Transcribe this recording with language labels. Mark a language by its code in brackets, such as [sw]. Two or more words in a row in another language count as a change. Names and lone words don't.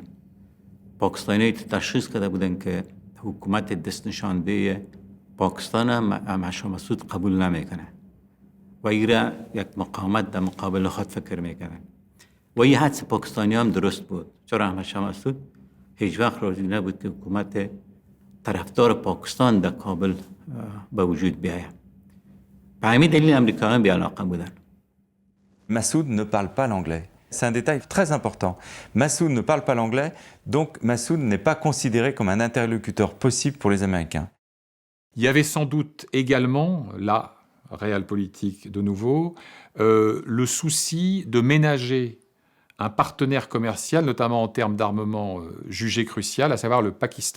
[fa] پاکستانی‌ها تشخیص کرده بودن که حکومت دست نشانده پاکستان هم شاه مسعود قبول نمیکنه و ایران یک مقاومت در مقابل خود فکر میکنن و این حدس پاکستانی هم درست بود، چرا شاه مسعود هیچ وقت راضی نبود که حکومت طرفدار پاکستان در کابل به وجود بیاید. به همین دلیل امریکایی‌ها بی‌علاقه بودن. [fr] Massoud ne parle pas l'anglais. C'est un détail très important. Massoud ne parle pas l'anglais, donc Massoud n'est pas considéré comme un interlocuteur possible pour les Américains. Il y avait sans doute également, là, réel politique de nouveau, le souci de ménager un partenaire commercial, notamment en termes d'armement jugé crucial, à savoir le Pakistan.